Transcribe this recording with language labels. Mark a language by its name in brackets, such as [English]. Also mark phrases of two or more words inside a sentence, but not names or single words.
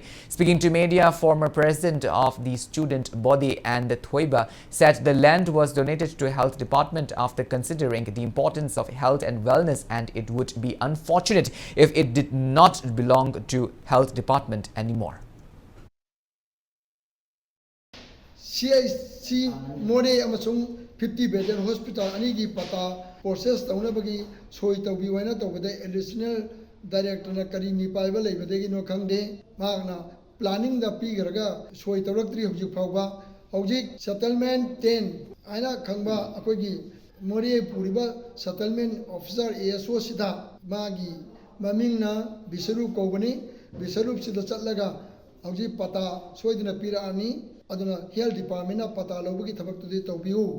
[English] Speaking to media, former president of the student body and the Thoiba said the land was donated to health department after considering the importance of health and wellness, and it would be unfortunate if it did not belong to health department anymore. [Manipuri] CIC Moreh amasung 50-bedded hospital anigi pata process taunabagi soi tawbi waina tawbada [English] additional director [Manipuri] na kari ni paiba leibadegi no khangde magna planning da pigaraga soi tawraktri hojik phawba hojik settlement 10 aina khangba akogi Moreh puriba [English] settlement officer [Manipuri] ASO sida magi mamingna bisarup kobani bisarup sida chatlaga hojik pata soiduna piraani aduna [English] health department [Manipuri] na pata lobagi thabak tudi tawbiu